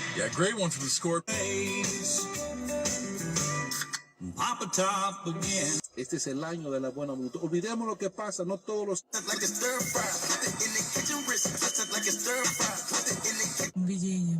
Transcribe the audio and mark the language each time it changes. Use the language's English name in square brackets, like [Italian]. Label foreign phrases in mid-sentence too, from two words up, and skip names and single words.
[English] That great one from the score. Pop a top again. [Spanish] Este es el año de la buena música. Olvidemos lo que pasa, no todos los... [Russian] Видением.